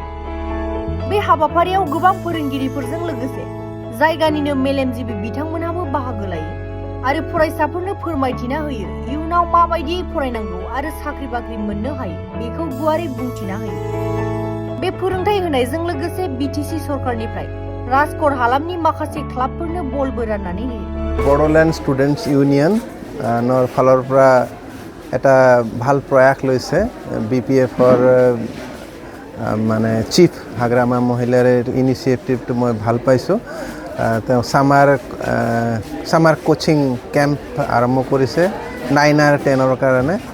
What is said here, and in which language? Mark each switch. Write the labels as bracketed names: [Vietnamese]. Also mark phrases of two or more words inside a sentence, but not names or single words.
[Bodo] बे हाबाफारियाव गोबां फोरोंगिरिफोरजों लोगोसे जायगानिनो मेलेमजिबि बिथांमोनहाबो बाहागो लायो आरो फरायसाफोरनो फोरमायथिना होयो इयुनाव माबायदियै फरायनांगौ आरो साख्रि-बाख्रि मोननो हायो बेखौ गुवारै बुंथिना होयो। बे फोरोंथाय होनायजों लोगोसे बिटिसि सरकारनिफ्राय राजक'ट हालामनि माखासे क्लाबफोरनो बलबो राननानै होयो। [Assamese] বড়োলেণ্ড ষ্টুডেণ্টছ ইউনিয়ন নৰ ফালৰ পৰা এটা ভাল প্ৰয়াস লৈছে। BPF-ৰ মানে চিফ হাগ্ৰামা মহিলাৰ ইনিচিয়েটিভটো মই ভাল পাইছোঁ। তেওঁ সামাৰ কোচিং কেম্প আৰম্ভ কৰিছে 9 আৰু 10ৰ কাৰণে।